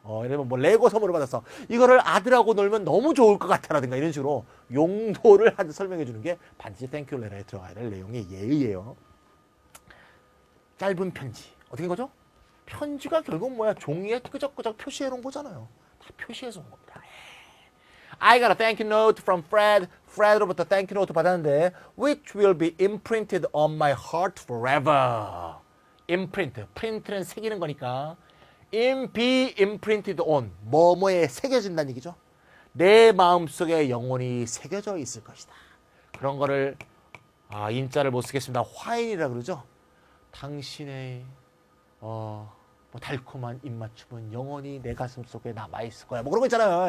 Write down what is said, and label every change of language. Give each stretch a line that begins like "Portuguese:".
Korean: 이러면 뭐 레고 선물을 받았어. 이거를 아들하고 놀면 너무 좋을 것 같아라든가 이런 식으로 용도를 설명해 주는 게 반드시 땡큐 레터에 들어가야 될 내용의 예의예요. 짧은 편지. 어떻게 된 거죠? 편지가 결국 뭐야? 종이에 끄적끄적 표시해 놓은 거잖아요. 다 표시해서 온 겁니다.
English: I got a thank you note from Fred. Fred로부터 thank you note
Korean: 받았는데
English: which will be imprinted on my heart forever. imprint.
Korean: print는 새기는 거니까
English: be imprinted on.
Korean: 뭐뭐에 새겨진다는 얘기죠. 내 마음속에 영원히 새겨져 있을 것이다. 그런 거를 인자를 못 쓰겠습니다. 화인이라 그러죠. 당신의 뭐 달콤한 입맞춤은 영원히 내 가슴 속에 남아있을 거야. 뭐 그런 거 있잖아요.